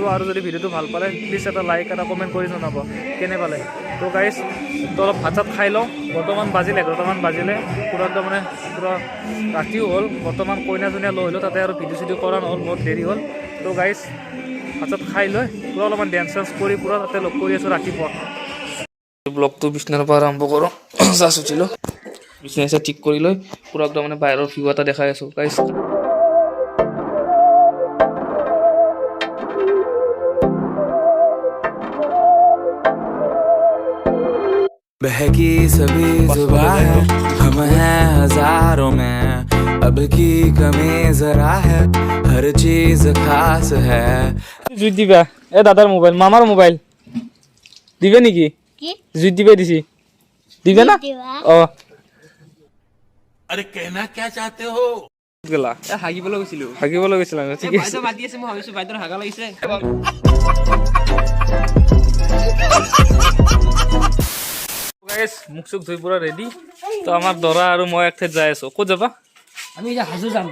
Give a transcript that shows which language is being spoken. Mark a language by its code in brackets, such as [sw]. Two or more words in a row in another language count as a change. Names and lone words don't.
[as] আৰু যদি ভিডিঅ'টো ভাল পালে প্লিজ এটা লাইক এটা কমেণ্ট কৰি জনাব কেনে পালে তো গাইজ তো অলপ ভাত চাত খাই লওঁ বৰ্তমান বাজিলে 11টামান বাজিলে পুৰা একদম মানে পুৰা ৰাতিও হ'ল বৰ্তমান কইনা চইনা লৈ আহিলোঁ তাতে আৰু ভিডিঅ' চিডিঅ' কৰা নহ'ল বহুত দেৰি হ'ল তো গাইজ ভাত চাত খাই লৈ পুৰা অলপমান ডেন্স চেন্স কৰি পুৰা তাতে লগ কৰি আছোঁ ৰাতিপুৱা ব্লগটো বিচনাৰ পৰা আৰম্ভ কৰোঁ জাষ্ট উঠিলোঁ বিচনা ঠিক কৰি লৈ পুৰা একদম মানে বাহিৰৰ ভিউ এটা দেখাই আছোঁ গাইজ [hi] बहकी सभी जुबां है हम हैं हजारों में अब की कमी जरा है हर चीज खास है [bn] জুই দিবা এ দাদার মোবাইল মামার মোবাইল দিবে নাকি [as] কি [bn] জুই দিবে দিছি দিবে না ও [hi] अरे कहना क्या चाहते हो [bn] গেলা [as] হাগিবলৈ গৈছিলো হাগিবলৈ গৈছিলাম ঠিক আছে বাইদেউ মাতি আছে মই ভাবিছো বাইদেউৰ হাগা লাগিছে গাইস মুখ চুখ ধুই পুৰা ৰেডি তো আমাৰ দৰা আৰু মই একঠাইত যাই আছো ক'ত যাবা আমি এতিয়া হাজো যাম